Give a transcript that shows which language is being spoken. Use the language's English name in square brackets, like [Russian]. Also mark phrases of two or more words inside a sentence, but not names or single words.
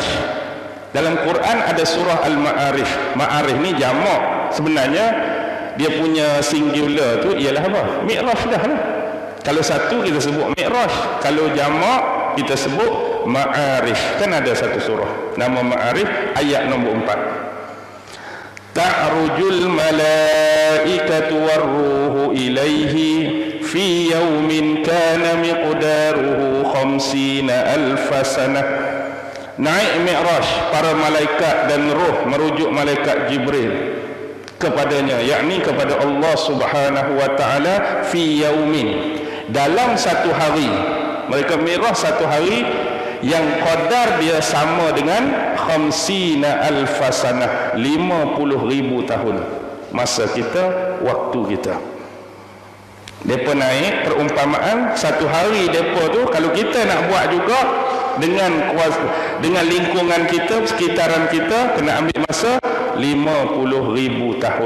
[Malay] Dalam Quran ada surah Al-Ma'arij. Ma'arij ni jamak. Sebenarnya dia punya singular tu ialah apa? Mi'raj dah lah. Kalau satu kita sebut Mi'raj, kalau jamak kita sebut Ma'arij. Kan ada satu surah nama Ma'arij, ayat nombor 4. [Arabic] تعرج الملائكة والروح إليه في يوم كان مقداره 50,000 سنة. [Malay] Naik Mi'raj para malaikat dan roh merujuk malaikat Jibril kepadanya, yakni kepada Allah Subhanahu wa taala [Arabic] في يوم, [Malay] dalam satu hari. Mereka mirah satu hari yang qadar dia sama dengan 50 alfasanah, 50,000 tahun masa kita, waktu kita. Depa naik perumpamaan satu hari depa tu, kalau kita nak buat juga dengan kuasa, dengan lingkungan kita, sekitaran kita, kena ambil masa 50,000 tahun.